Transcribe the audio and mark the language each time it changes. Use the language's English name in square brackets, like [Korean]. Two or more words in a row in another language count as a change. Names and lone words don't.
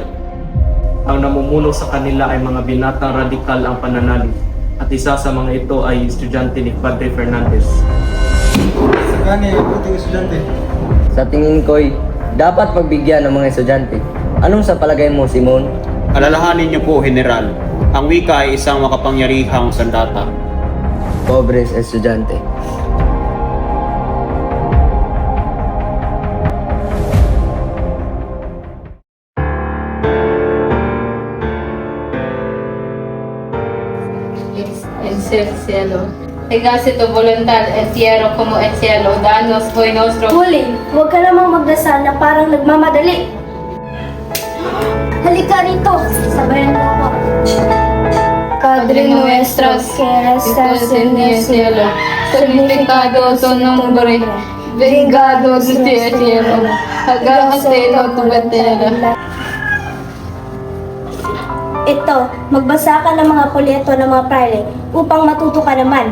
[Filipino] Ang namumuno sa kanila ay mga binatang radikal ang pananalig at isa sa mga ito ay estudyante ni Padre Fernandez. Sagani, puting estudyante. Sa tingin ko'y dapat pagbigyan ng mga estudyante. Anong sa palagay mo, Simon? Alalahanin niyo po, General, ang wika ay isang makapangyarihang sandata. [Spanish] Pobres estudyante. En el cielo. Hágase tu voluntad en tierra como en cielo. Danos hoy nuestro... [Filipino] Huli, huwag ka namang magdasal na parang nagmamadali. Halika rito, sabayan mo ako. [Spanish] Padre nuestro que estás en el cielo, santificado tu nombre, vengado tu cielo, hágase tu voluntad. [Filipino] Ito, magbasa ka ng mga polyeto ng mga praile upang matuto ka naman.